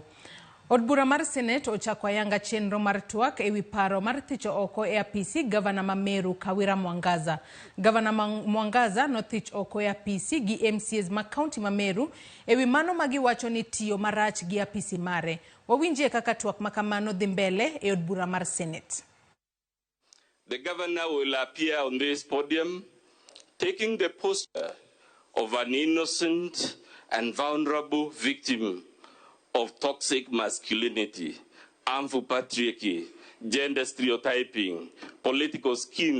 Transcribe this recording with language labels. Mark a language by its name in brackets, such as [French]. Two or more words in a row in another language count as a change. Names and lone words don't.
[Luo (Kenya and Tanzania)] Od bura mar Senet ochako ayanga chenro mar twak ewi paro mar thicho oko e apisi Gavana ma Meru Kawira Mwangaza. Gavana Mwangaza nothich oko e apisi gi MCAs ma kaunti ma Meru ewi mano magiwacho ni tiyo marach gi apisi mare. Wawinjie kaka twak makamano dhi mbele e od bura mar Senet. [English] The governor will appear on this podium taking the posture of an innocent and vulnerable victim of toxic masculinity, harmful patriarchy, gender stereotyping, political schemes.